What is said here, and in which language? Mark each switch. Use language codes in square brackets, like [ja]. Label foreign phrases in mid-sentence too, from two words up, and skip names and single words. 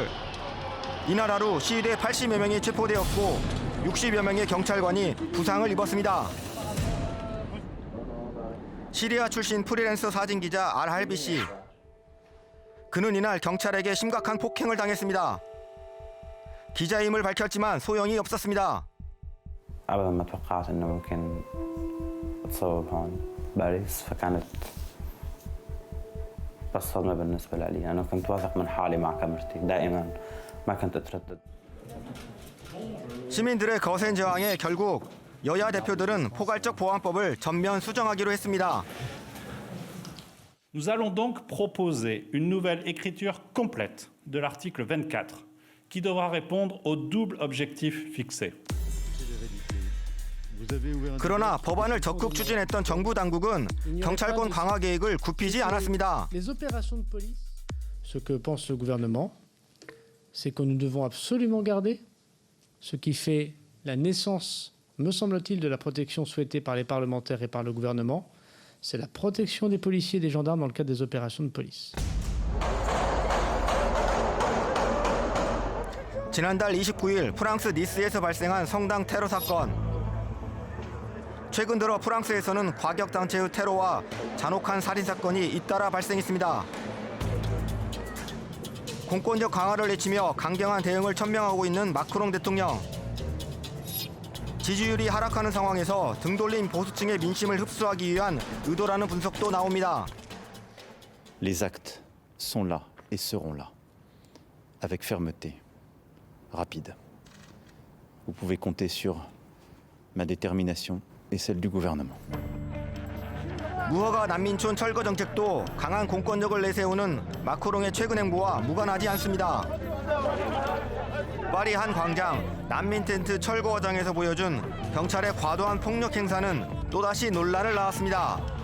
[ko] 이날 하루 시위대 80여 명이 체포되었고 60여 명의 경찰관이 부상을 입었습니다. 시리아 출신 프리랜서 사진기자 알할비 씨. 그는 이날 경찰에게 심각한 폭행을 당했습니다. 기자임을 밝혔지만 소용이 없었습니다. [ar] أبداً ما توقعت إنه ممكن أتصوب هون باريس فكانت بس صدمة بالنسبة لي. أنا كنت واثق من حالي مع كاميرتي دائماً ما كنت أتردد. [ko] 시민들의 거센 저항에 결국 여야 대표들은 포괄적 보안법을 전면 수정하기로 했습니다. [fr] Nous allons donc proposer une nouvelle écriture complète de l'article 24 qui devra répondre au double objectif fixé. [ko] 그러나 법안을 적극 추진했던 정부 당국은 경찰권 강화 계획을 굽히지 않았습니다. [fr] Les opérations de police, ce que pense le gouvernement, c'est que nous devons absolument garder ce qui fait la naissance, me semble-t-il, de la protection souhaitée par les parlementaires et par le gouvernement, c'est la protection des policiers et des gendarmes dans le cadre des opérations de police. [ko] 지난달 29일 프랑스 니스에서 발생한 성당 테러 사건. 최근 들어 프랑스에서는 과격단체의 테러와 잔혹한 살인사건이 잇따라 발생했습니다. 공권력 강화를 외치며 강경한 대응을 천명하고 있는 마크롱 대통령. 지지율이 하락하는 상황에서 등 돌린 보수층의 민심을 흡수하기 위한 의도라는 분석도 나옵니다. [fr] Les actes sont là et seront là, avec fermeté, rapide. Vous pouvez compter sur ma détermination et celle du gouvernement. [ko] 무허가 난민촌 철거 정책도 강한 공권력을 내세우는 마크롱의 최근 행보와 무관하지 않습니다. 파리 한 광장 난민 텐트 철거 과정에서 보여준 경찰의 과도한 폭력 행사는 또다시 논란을 낳았습니다.